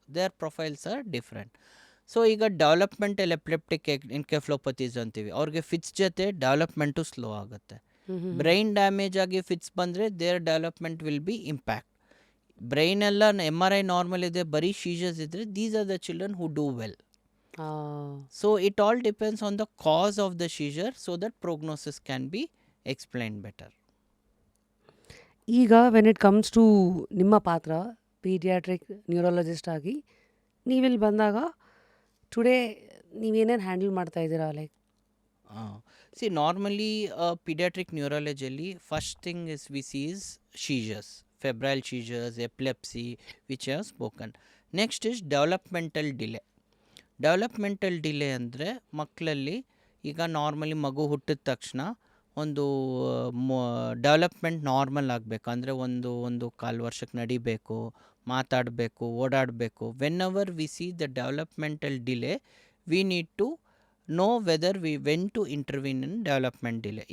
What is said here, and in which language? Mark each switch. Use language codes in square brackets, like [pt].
[en] Their profiles are different. [kn] So ಈಗ developmental epileptic ಎನ್ಕೆಫ್ಲೋಪತೀಸ್ ಅಂತೀವಿ, ಅವ್ರಿಗೆ ಫಿಟ್ಸ್ ಜೊತೆ ಡೆವಲಪ್ಮೆಂಟು ಸ್ಲೋ ಆಗುತ್ತೆ. [en] brain damage [kn] ಆಗಿ ಫಿಟ್ಸ್ ಬಂದರೆ [en] Their development will be impact. Brain [kn] ಎಲ್ಲ MRI ನಾರ್ಮಲ್ ಇದೆ, ಬರೀ ಶೀಜರ್ಸ್ ಇದ್ದರೆ [en] These are the children who do well. So it all depends on the cause of the seizure, so that prognosis can be explained better. [kn] ಈಗ [en] when it comes to [kn] ನಿಮ್ಮ ಪಾತ್ರ paediatric neurologist ಆಗಿ ನೀವಿಲ್ಲಿ ಬಂದಾಗ today ನೀವೇನೇನು handle ಮಾಡ್ತಾ ಇದ್ದೀರಾ? [en] Like See, normally pediatric neurology, first thing is we see is seizures, febrile seizures, epilepsy, which I have spoken. Next is developmental delay. [kn] Developmental delay ಅಂದರೆ ಮಕ್ಕಳಲ್ಲಿ ಈಗ ನಾರ್ಮಲಿ ಮಗು ಹುಟ್ಟಿದ ತಕ್ಷಣ ಒಂದು ಡೆವಲಪ್ಮೆಂಟ್ ನಾರ್ಮಲ್ ಆಗಬೇಕು ಅಂದರೆ ಒಂದು 1.25 ವರ್ಷಕ್ಕೆ ನಡಿಬೇಕು, ಮಾತಾಡಬೇಕು, ಓಡಾಡಬೇಕು. [en] Whenever we see the developmental delay, we need to know whether we went to intervene in development delay.